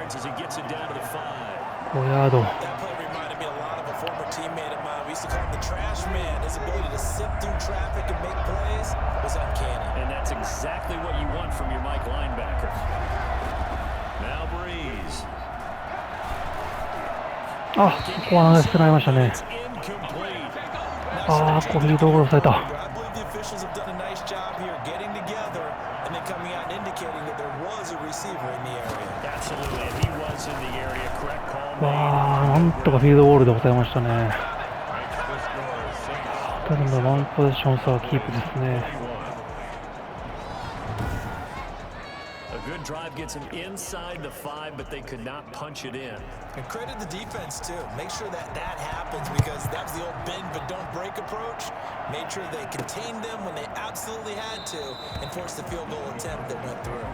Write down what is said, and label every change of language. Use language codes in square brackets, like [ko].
[en] yards as he gets it down to the 5. [ja] 5ヤード。 [en] That play reminded me a lot of a former teammate of mine. We used to call him the trash man. His ability to sift through traffic and make plays was uncanny. And that's exactly what you want from your Mike linebacker. Now Breeze. [ja] あ、ここは投げ捨てられましたね。 [en] It's incomplete. [ja] あー、ここフィールドゴールされた。 [en] I believe the officials have done a nice job here getting together and then coming out and indicating that there was a receiver in the area. Absolutely, and he was in the area. Correct call [ja] わ [en] made. [ja] ー、なんとかフィールドゴールで抑えましたね。 [en] Makes the score 6. [ja] ただのワンポジション差はキープですね。 [en] A good drive gets him inside the 5, but they could not punch it in. And credit the defense too. Make sure that that happens because that was the old bend but don't break approach. Made sure they contained them when they absolutely had to and forced the field goal attempt that went through.